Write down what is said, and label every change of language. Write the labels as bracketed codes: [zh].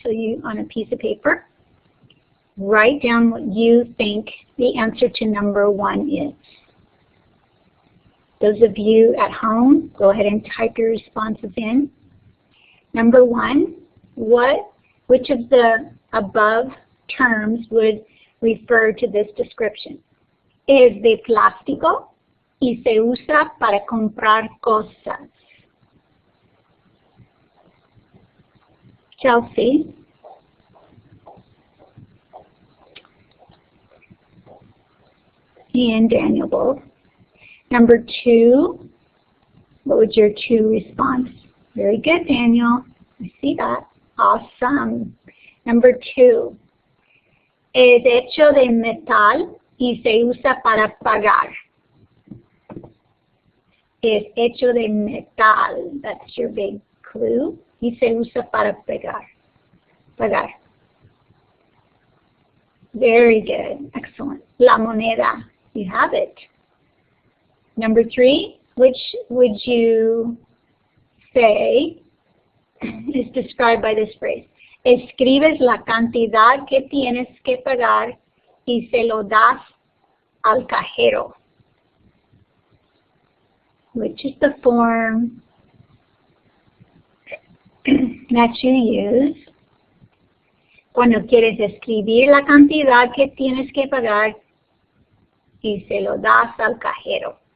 [en] So you, on a piece of paper, write down what you think the answer to number 1 is. Those of you at home, go ahead and type your responses in. Number 1, which of the above terms would refer to this description? [es] Es de plástico y se usa para comprar cosas. [en] Chelsea. And Daniel both. Number 2, what would your 2 response? Very good, Daniel. I see that. Awesome. Number 2. [es] Es hecho de metal y se usa para pagar. Es hecho de metal. [en] That's your big clue. [es] Y se usa para pagar. Pagar. [en] Very good. Excellent. [es] La moneda. [en] You have it. Number 3. Which would you say is described by this phrase? [es] Escribes la cantidad que tienes que pagar y se lo das al cajero, [en] which is the form that you use [es] cuando quieres escribir la cantidad que tienes que pagar y se lo das al cajero.